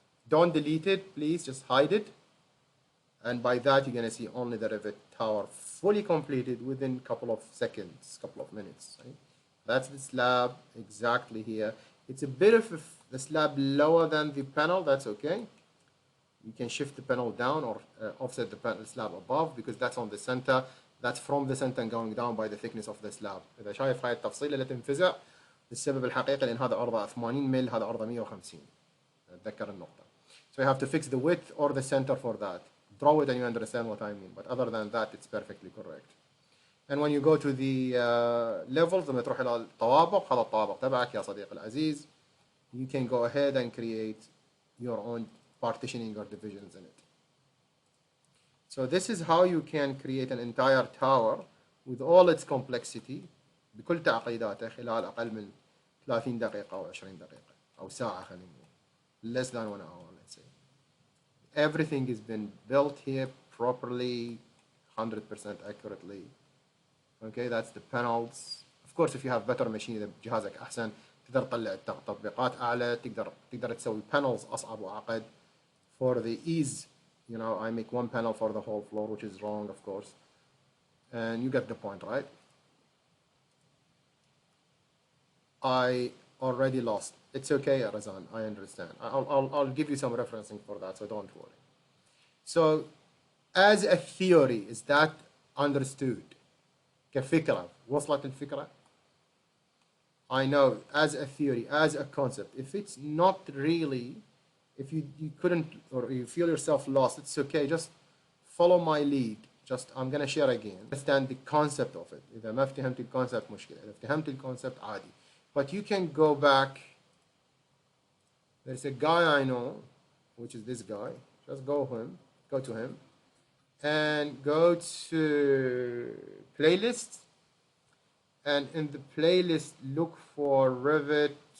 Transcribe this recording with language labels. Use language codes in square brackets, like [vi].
[en] Don't delete it, please, just hide it. And by that, you're going to see only the Revit tower fully completed within a couple of seconds, couple of minutes. Right? That's the slab exactly here. It's a bit of the slab lower than the panel. That's okay. You can shift the panel down or offset the slab above because that's on the center. That's from the center and going down by the thickness of the slab. [ar] إذا شايف هاي التفصيلة لا تنفزع. السبب الحقيقي لأن هذا عرضه 80 مل هذا عرضه 150. أتذكر النقطة. [en] So you have to fix the width or the center for that. Draw it and you understand what I mean. But other than that, it's perfectly correct. And when you go to the levels, [ar] لما تروح إلى الطوابق، هذا الطوابق تبعك يا صديقي العزيز. [en] You can go ahead and create your own partitioning or divisions in it. So this is how you can create an entire tower with all its complexity [ar] بكل تعقيداته خلال أقل من 30 دقيقة أو 20 دقيقة أو ساعة خلينا نقول. [en] Less than 1 hour, let's say. Everything has been built here properly, 100% accurately. Okay, that's the panels. Of course, if you have better machine [ar] إذا جهازك أحسن تقدر تطلع تطبيقات أعلى، تقدر تسوي panels أصعب وأعقد. [en] For the ease, you know, I make one panel for the whole floor, which is wrong, of course. And you get the point, right? I already lost. It's okay, Razan, I understand. I'll give you some referencing for that, so don't worry. So, as a theory, is that understood? [ar] كفكرة وصلت الفكرة? [en] I know, as a theory, as a concept, if it's not really, if you couldn't or you feel yourself lost, it's okay, just follow my lead. Just I'm gonna share again. Understand the concept of it. [ar] إذا ما فهمت الكونسبت مشكلة، إذا فهمت الكونسبت عادي. [en] But you can go back. There's a guy I know, which is this guy. Just go to him, and go to playlist. And in the playlist, look for Revit.